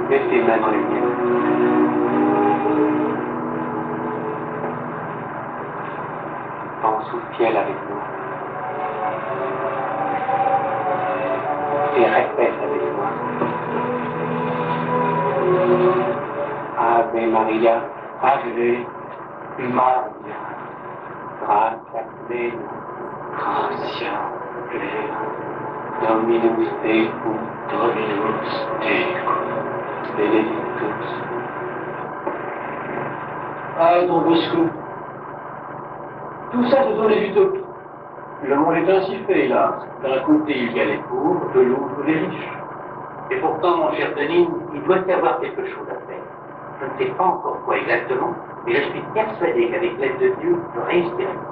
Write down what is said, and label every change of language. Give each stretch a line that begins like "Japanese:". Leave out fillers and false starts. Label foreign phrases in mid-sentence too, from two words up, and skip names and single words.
French: tes mains dans les miennes. Pense au ciel avec moi. Et répète avec moi.
Latin: Ave Maria, Ave Maria, gratia plena, gratia plena, Dominus tecum, Dominus tecum, benedictus.
French: Ah, Don Bosco, tout ça, ce sont les utopies. Le monde est ainsi fait, là. D'un côté, il y a les pauvres, de l'autre, les riches. Et pourtant, mon cher Denis, il doit y avoir quelque chose à faire. Je ne sais pas encore quoi exactement, mais je suis persuadé qu'avec l'aide de Dieu, je réussirai.